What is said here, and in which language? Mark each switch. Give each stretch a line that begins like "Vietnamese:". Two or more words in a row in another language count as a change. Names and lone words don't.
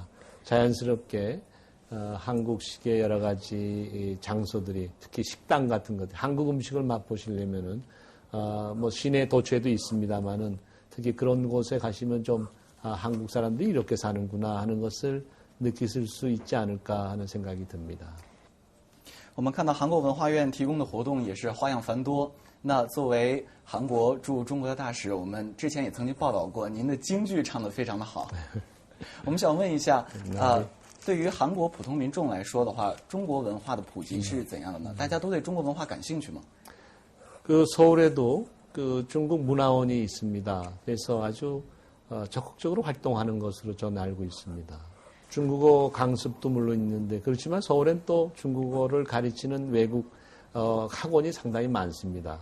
Korean: 자연스럽게 한국식의 여러 가지 장소들이 특히 식당 같은 것들 한국 음식을 맛보시려면은 뭐 시내 도처에도 있습니다만은 특히 그런 곳에 가시면 좀 한국 사람들이 이렇게 사는구나 하는 것을 느끼실 수 있지 않을까 하는 생각이 듭니다.
Chinese: 我们看到韩国文化院提供的活动也是花样繁多。那作为韩国驻中国的大使，我们之前也曾经报道过，您的京剧唱得非常的好。我们想问一下，对于韩国普通民众来说的话，中国文化的普及是怎样的呢？大家都对中国文化感兴趣吗？
Korean: 그 서울에도 그 중국 문화원이 있습니다. 그래서 아주 적극적으로 활동하는 것으로 저는 알고 있습니다. 중국어 강습도 물론 있는데 그렇지만 서울엔 또 중국어를 가르치는 외국 학원이 상당히 많습니다.